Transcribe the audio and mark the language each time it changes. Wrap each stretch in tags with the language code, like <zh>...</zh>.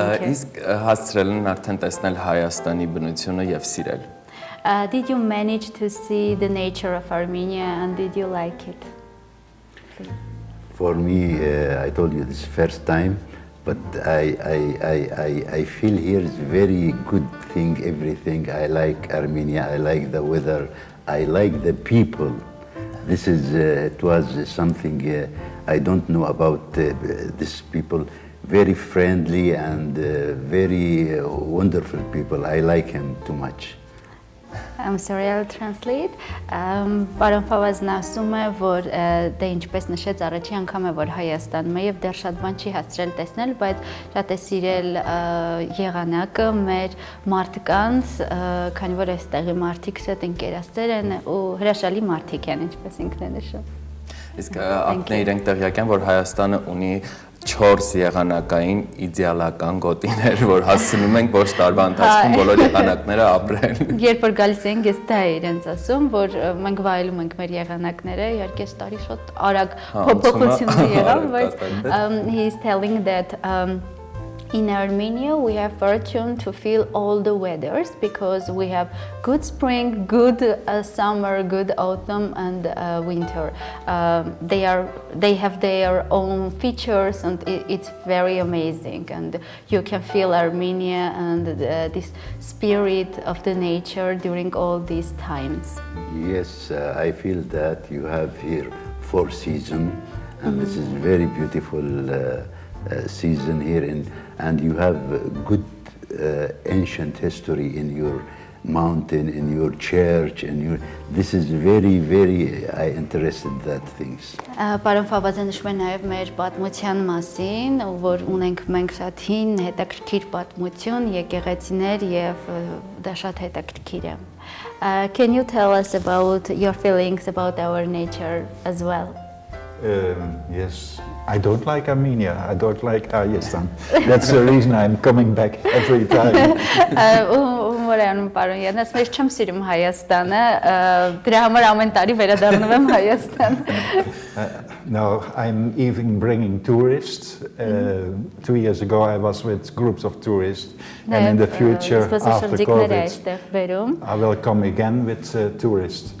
<hy>Իսկ հասցրել են արդեն տեսնել Հայաստանի բնությունը եւ սիրել։</hy> <en>Did you manage to see the nature of Armenia and did you like it? For me, I told you this first time, but I feel here is very good thing, everything. I like Armenia, I like the weather, I like the people. This is, it was something I don't know about these people. Very friendly and very wonderful people. I like him too much. I'm sorry, I'll translate.</en> <hy>Պարոն Ֆավազն ասում է, որ դե ինչպես նշեց առաջի անգամ է, որ Հայաստանում է եւ դեռ շատ բան չի հասցրել տեսնել, բայց շատ է սիրել եղանակը, մեր մարդկանց, քանի որ այստեղի մարդիկ շատ ընկերասեր են ու հրաշալի մարդիկ են, ինչպես ինքն է նշում։ Իսկ ակնե իրենք տեղյակ են, որ Հայաստանը ունի 4 եղանակային իդեալական գոտիներ, որ հասցնում ենք ոչ տարվա ընթացքում բոլոր եղանակները ապրել։ Երբ որ գալիս ենք, ես դա է իրենց ասում, որ մենք վայելում ենք մեր եղանակները, իհարկե այս տարի շատ արագ փոփոխություններ եղան, բայց</hy> <en>he is telling that in Armenia we have fortune to feel all the weathers because we have good spring, good summer, good autumn and winter. They have their own features and it's very amazing and you can feel Armenia and this spirit of the nature during all these times. Yes, I feel that you have here 4 seasons and this is very beautiful season here and you have good ancient history in your mountain, in your church, this is very, very interested in that things.</en> <hy>Պարոն Ֆավազը նշում է նաև մեր պատմության մասին, որ ունենք մենք շատ հին, հետաքրքիր պատմություն, եկեղեցիներ եւ դա շատ հետաքրքիր է.</hy> <en>Can you tell us about your feelings about our nature as well? Yes. I don't like Armenia, I don't like Hayastan. That's the reason I'm coming back every time.</en> <hy>Ուրեմն պարոն Յան, ես մեզ չեմ սիրում Հայաստանը, դրա համար ամեն տարի վերադառնում եմ Հայաստան։</hy> <en>No, I'm even bringing tourists. 2 years ago I was with groups of tourists and in the future after COVID I will come again with tourists.</en>